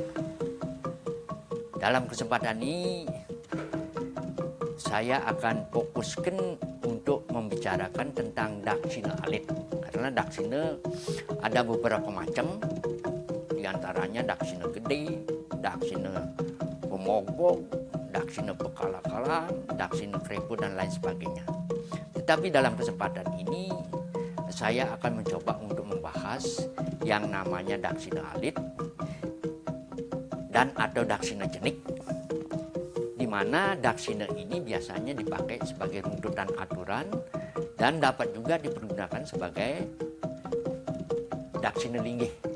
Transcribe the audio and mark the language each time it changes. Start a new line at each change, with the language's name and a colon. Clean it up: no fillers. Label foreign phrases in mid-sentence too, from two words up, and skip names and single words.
Indonesian: Dalam kesempatan ini saya akan fokuskan untuk membicarakan tentang Daksina alit, karena Daksina ada beberapa macam, diantaranya Daksina gede, Daksina pemogok, Daksina pekala-kalan, Daksina krepo, dan lain sebagainya. Tetapi dalam kesempatan ini saya akan mencoba untuk membahas yang namanya Daksina alit dan atau Daksina jenik, di mana Daksina ini biasanya dipakai sebagai runtutan aturan dan dapat juga dipergunakan sebagai Daksina linggih.